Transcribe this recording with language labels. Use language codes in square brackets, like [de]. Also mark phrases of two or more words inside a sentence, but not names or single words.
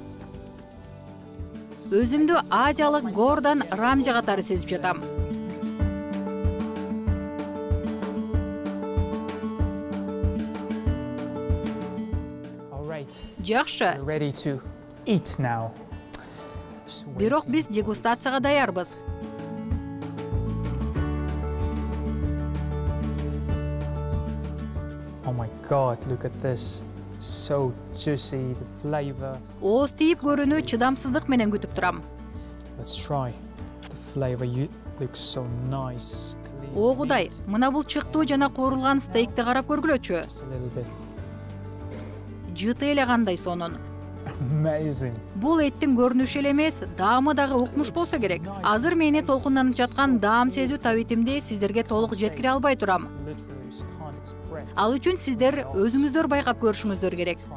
[ky] Өзүмдү азиялык Гордон Рамзи катары сезип жатам. Жакшы. Бирок биз дегустацияга даярбыз. [en] Oh my god, look at this. So juicy, the flavor. [ky] Ооз тийип көрүүнү чыдамсыздык менен күтүп турам. [en] Let's try. The flavor looks so nice. [ky] О кудай, мына бул чыктуу жана коорулган стейкти карап көргүлөчү. [en] Just a little bit. [ky] Жыты эле кандай сонун. Amazing. Бул эттин көрүнүшү эле эмес, даамы дагы укмуш болсо керек. Азыр мени толкунданып жаткан даам сезүү табитимди сиздерге толук жеткире албай турам. Ал үчүн сиздер өзүңүздөр байкап көрүшүңүздөр керек.